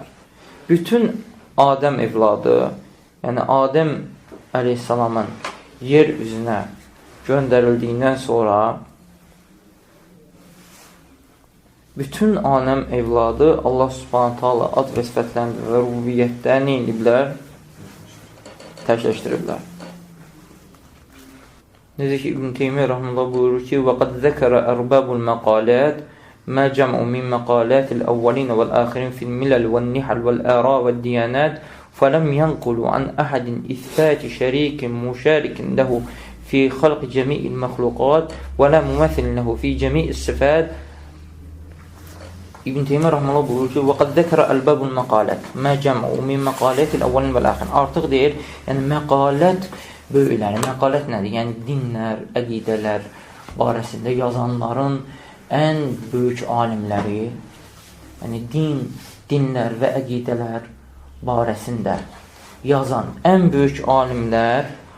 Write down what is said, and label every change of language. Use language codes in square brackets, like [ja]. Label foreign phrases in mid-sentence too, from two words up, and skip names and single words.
[az] Bütün Adəm evladı, yəni Adəm əleyhissalamın yer üzünə göndərildiyindən sonra bütün Adəm evladı Allah Subhanahu taala ad və sifətlərində və rububiyyətdə nə ediblər? Təkləşdiriblər. Necə ki, İbn Teymiyyə rahmetullah buyurur ki, [ar] وَقَدْ ذَكَرَ أَرْبَابُ الْمَقَالَاتِ مَا جَمْعُ مِنْ مَقَالَاتِ الْأَوَّلِينَ وَالْآخِرِينَ فِي الْمِلَلِ وَالنِّحَلِ وَالْآرَاءِ وَالدِّيَانَاتِ فَلَمْ يَنْقُلُوا عَنْ أَحَدٍ إِثْبَاتِ شَرِيكٍ مُشَارِكٍ لَهُ في خلق جميع المخلوقات ولا مماثل له في جميع الصفات. [az] İbn Teymiyyə rəhməhullah buyurur ki, [ar] وَقَدْ ذَكَرَ أَلْبَابُ الْمَقَالَةِ مَا جَمْعُ مِنْ مَقَالَةِ الْأَوَّلِ وَالْآخِرِ. [az] Artıq deyir, yəni məqalət böyükləri, məqalət nədir? Yəni dinlər, əqidələr barəsində yazanların ən böyük alimləri, yəni dinlər və əqidələr barəsində yazan ən böyük alimlər